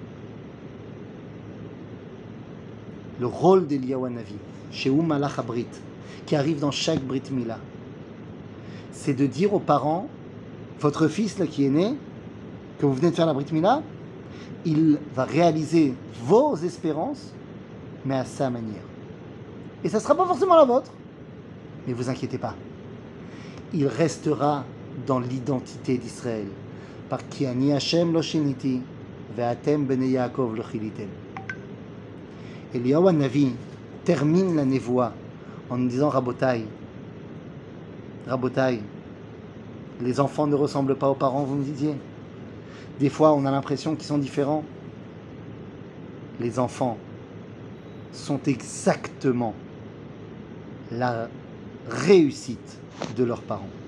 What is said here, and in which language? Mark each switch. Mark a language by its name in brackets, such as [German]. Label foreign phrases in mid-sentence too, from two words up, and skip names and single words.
[French] Le rôle d'Eliyahu Hanavi, chez [Hebrew] מלאך הברית, [French] qui arrive dans chaque [Hebrew] ברית מילה, [French] c'est de dire aux parents, votre fils là qui est né, que vous venez de faire la [Hebrew] ברית מילה, [French] il va réaliser vos espérances, mais à sa manière. Et ça ne sera pas forcément la vôtre, mais vous inquiétez pas. Il restera dans l'identité d'Israël. Par qui [Hebrew] אני השם לא שניתי, ואתם בני יעקב לא כליתם. [French] Eliyahu Hanavi termine la névoie en nous disant Rabotai, les enfants ne ressemblent pas aux parents, vous me disiez. Des fois, on a l'impression qu'ils sont différents. Les enfants sont exactement la réussite de leurs parents.